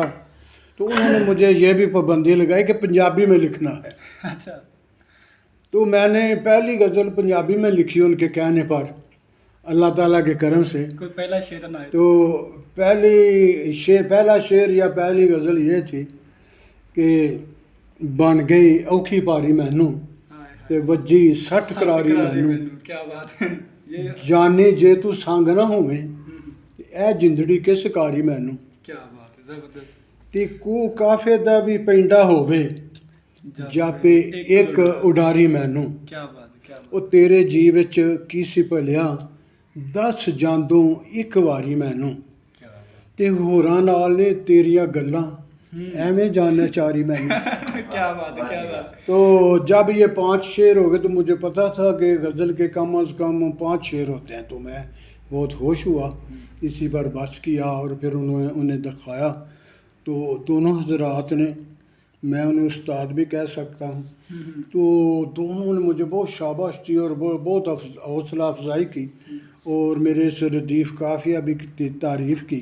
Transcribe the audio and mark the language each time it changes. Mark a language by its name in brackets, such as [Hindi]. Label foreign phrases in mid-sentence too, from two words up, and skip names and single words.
[Urdu] تو انہوں نے مجھے یہ بھی پابندی لگائی کہ پنجابی میں لکھنا ہے۔ اچھا۔ تو میں نے پہلی غزل پنجابی میں لکھی ان کے کہنے پر، اللہ تعالیٰ کے کرم سے۔ کوئی پہلا شعر نہ ہے تو پہلا شعر یا پہلی غزل یہ تھی کہ [Punjabi] بن گئی اوکھی پاری مینوں تے وجی 60 کراری مینوں، [Urdu] کیا بات ہے [Punjabi] جانے جے تو سنگ نہ ہوویں اے جندڑی کس کاری مینوں، [Urdu] کیا بات ہے، زبردست۔ [Punjabi] تے کو کافے دا بھی پینڈا ہووے جاپے ایک اڈاری مینوں، [Urdu] کیا بات ہے، کیا بات [Punjabi] ਉਹ ਤੇਰੇ ਜੀ ਵਿੱਚ ਕੀ ਸੀ ਭਲਿਆ ਦੱਸ ਜਾਂਦੋਂ ਇੱਕ ਵਾਰੀ ਮੈਨੂੰ، ਤੇ ਹੋਰਾਂ ਨਾਲ ਨੇ ਤੇਰੀਆਂ ਗੱਲਾਂ ایویں جاننا چاہ رہی میں نے۔ [Urdu] کیا بات ہے، کیا بات۔ تو جب یہ 5 شعر ہو گئے تو مجھے پتا تھا کہ غزل کے کم از کم 5 شعر ہوتے ہیں، تو میں بہت خوش ہوا، اسی پر بس کیا اور پھر انہیں دکھایا۔ تو دونوں حضرات نے، میں انہیں استاد بھی کہہ سکتا ہوں، تو دونوں نے مجھے بہت شاباش دی اور بہت حوصلہ افزائی کی، اور میرے اس ردیف قافیہ بھی کی تعریف کی۔